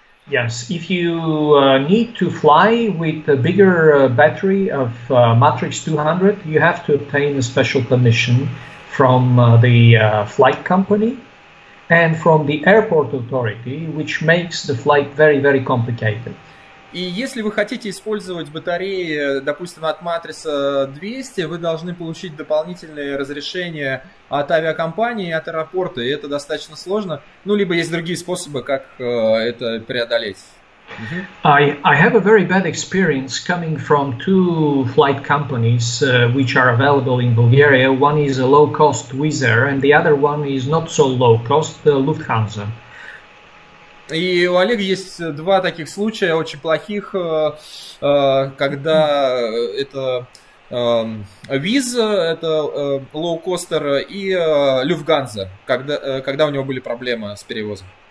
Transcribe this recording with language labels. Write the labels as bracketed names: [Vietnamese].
[English] Yes, if you need to fly with a bigger battery of Matrix 200, you have to obtain a special permission from the flight company and from the airport authority, which makes the flight very, very complicated. [Russian] И если вы хотите использовать батареи, допустим, от Матрица 200, вы должны получить дополнительные разрешения от авиакомпании и от аэропорта, и это достаточно сложно. Ну, либо есть другие способы, как это преодолеть. [English] I have a very bad experience coming from 2 flight companies which are available in Bulgaria. One is a low-cost Wizz Air, and the other one is not so low-cost, Lufthansa. [Russian] И у Олега есть 2 таких случая очень плохих, когда это Wizz, это лоукостер, и Lufthansa, когда у него были проблемы с перевозом.